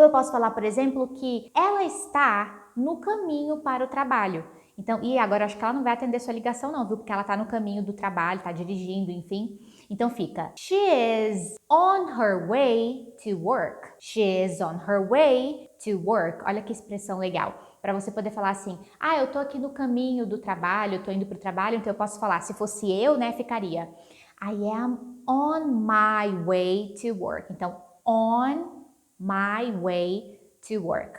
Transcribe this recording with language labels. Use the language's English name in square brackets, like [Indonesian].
[Portuguese] Ou eu posso falar, por exemplo, que ela está no caminho para o trabalho. Então, e agora acho que ela não vai atender sua ligação não, viu? Porque ela tá no caminho do trabalho, tá dirigindo, enfim. [English] Então fica, she is on her way to work. She is on her way to work. [Portuguese] Olha que expressão legal. Para você poder falar assim, eu tô aqui no caminho do trabalho, eu tô indo pro trabalho, então eu posso falar, se fosse eu, né, ficaria [English] I am on my way to work. Então, on my way to work.